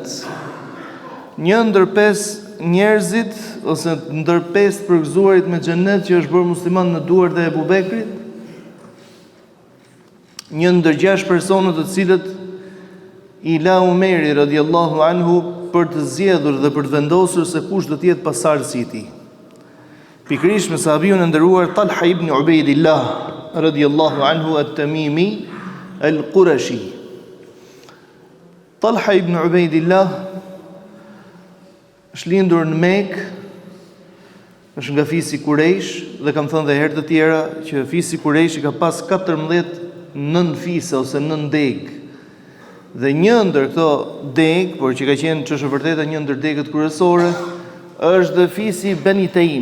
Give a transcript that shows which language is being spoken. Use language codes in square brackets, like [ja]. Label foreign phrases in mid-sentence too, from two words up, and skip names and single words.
[sq] Një ndër 5 njerëzit ose ndër 5 përgëzuarit me xhennet që është bërë musliman në duart e Abu Bekrit. Një ndër 6 personat të cilët i la Umeri [ar] رضي الله عنه [sq] për të zgjedhur dhe për të vendosur se kush do të jetë pasardhësi i tij. Pikërisht me sahabiun e nderuar Talha ibn Ubaydillah [ar] رضي الله عنه [sq] at-Tamimi al-Qurashi. Talha ibn Ubaydillah është lindur në Mekë, është nga fisi Quraysh dhe kam thënë dhe herë të tjera që fisi Quraysh ka pas 14 nën fise ose nën degë. Dhe një ndër këto degë, por që ka qenë që është vërteta një ndër degët kryesore, është dhe fisi Beni Taim.